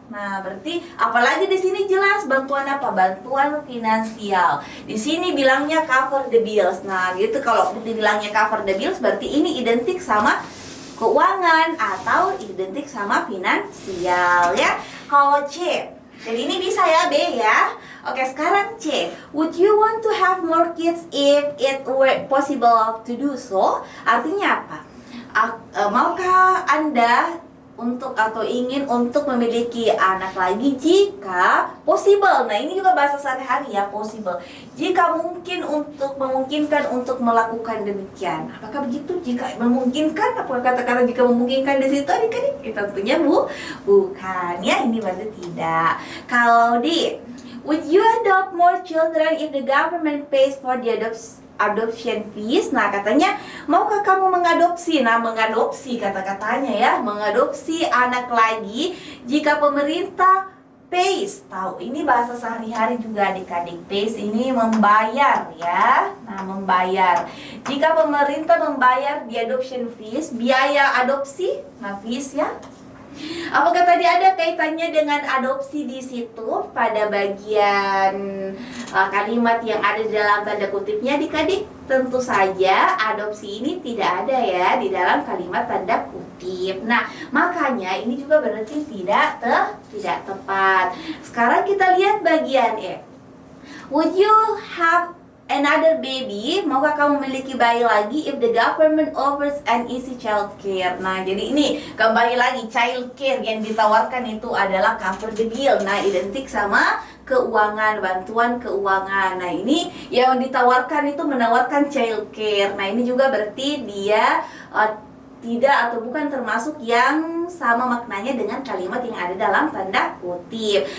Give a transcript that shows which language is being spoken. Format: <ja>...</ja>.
<id>Nah, berarti apalagi di sini jelas bantuan apa? Bantuan finansial. Di sini bilangnya</id> <en>cover the bills.</en> <id>Nah, gitu kalau dibilangnya cover the bills berarti ini identik sama keuangan atau identik sama finansial ya. Kalau C, jadi ini bisa ya B ya. Oke, sekarang C.</id> <en>Would you want to have more kids if it were possible to do so?</en> <id>Artinya apa? Maukah Anda untuk atau ingin untuk memiliki anak lagi jika possible? Nah, ini juga bahasa sehari-hari ya, possible. Jika memungkinkan untuk melakukan demikian. Apakah begitu? Jika memungkinkan, apa kata-kata jika memungkinkan di situ adik-adik? Tentunya bukan ya, ini berarti tidak. Kalau di</id> <en>would you adopt more children if the government pays for the adoption fees?</en> <id>Nah, katanya maukah kamu mengadopsi? Nah, mengadopsi kata-katanya ya, mengadopsi anak lagi jika pemerintah pays. Tahu, ini bahasa sehari-hari juga adik-adik. Pays ini membayar ya. Nah, membayar. Jika pemerintah membayar di</id> <en>adoption fees,</en> <id>biaya adopsi, nah fees ya. Apakah tadi ada kaitannya dengan adopsi di situ pada bagian kalimat yang ada di dalam tanda kutipnya adik-adik? Tentu saja adopsi ini tidak ada ya di dalam kalimat tanda kutip. Nah, makanya ini juga berarti tidak tepat. Sekarang kita lihat bagian E.</id> <en>Would you have another baby?</en> <id>Maukah kamu memiliki bayi lagi</id> <en>if the government offers an easy child care?</en> <id>Nah, jadi ini kembali lagi child care yang ditawarkan itu adalah</id> <en>cover the bill.</en> <id>Nah, identik sama keuangan, bantuan keuangan. Nah, ini yang ditawarkan itu menawarkan child care. Nah, ini juga berarti dia tidak atau bukan termasuk yang sama maknanya dengan kalimat yang ada dalam tanda kutip.</id>